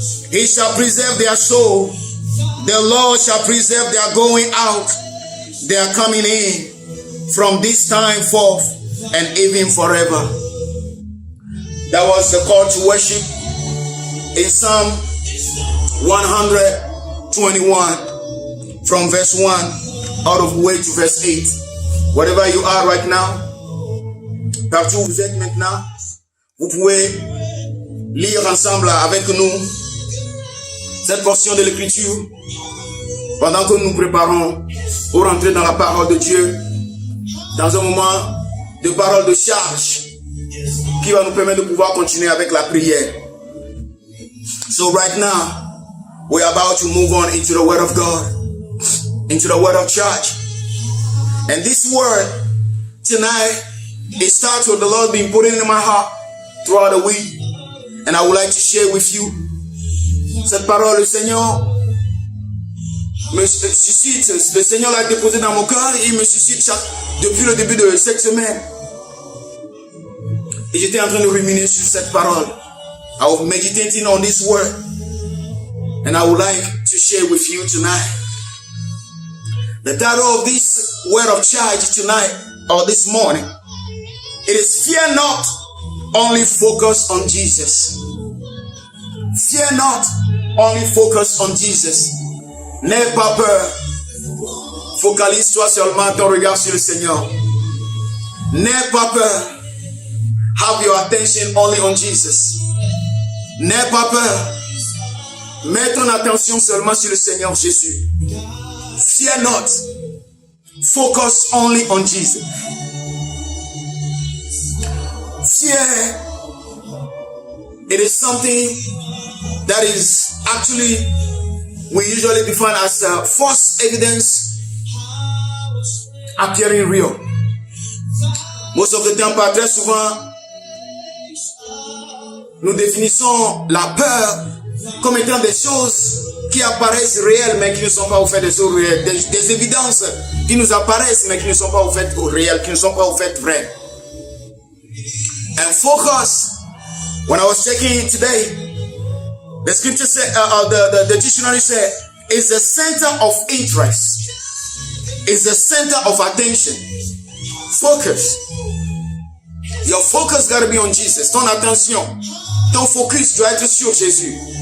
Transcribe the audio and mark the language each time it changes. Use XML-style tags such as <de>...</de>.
<en>He shall preserve their soul. The Lord shall preserve their going out, their coming in, from this time forth and even forever. That was the call to worship in Psalm 121 from verse 1 all the way to verse 8. Wherever you are right now,</en> <fr>partout où vous êtes maintenant, vous pouvez lire ensemble avec nous cette portion de l'écriture pendant que nous nous préparons pour entrer dans la parole de Dieu, dans un moment de parole de charge qui va nous permettre de pouvoir continuer avec la prière.</fr> <en>So right now, we are about to move on into the word of God, into the word of church. And this word tonight, it starts with the Lord being put in my heart throughout the week. And I would like to share with you</en> <fr>cette parole. Le Seigneur me suscite, le Seigneur l'a déposé dans mon cœur et il me suscite depuis le début de cette semaine. Et j'étais en train de ruminer sur cette parole.</fr> <en>I was meditating on this word. And I would like to share with you tonight. The title of this word of charge tonight, or this morning, it is Fear Not, Only Focus on Jesus. Fear not, only focus on Jesus.</en> <fr>N'aie pas peur. Focalise-toi seulement ton regard sur le Seigneur. N'aie pas peur.</fr> <en>Have your attention only on Jesus.</en> <fr>N'aie pas peur. Mets ton attention seulement sur le Seigneur Jésus.</fr> <en>Fear not. Focus only on Jesus. Fear, it is something that is actually, we usually define as false evidence appearing real. Most of the time,</en> <fr>très souvent, nous définissons la peur comme étant des choses qui apparaissent réelles mais qui ne sont pas au fait des choses réelles. Des évidences qui nous apparaissent mais qui ne sont pas au fait réelles, qui ne sont pas au fait vraies.</fr> <en>And focus, when I was checking it today, the scripture said, the dictionary said, is the center of interest. It's the center of attention. Focus. Your focus got to be on Jesus.</en> <fr>Ton attention, ton focus doit être sur Jésus.</fr>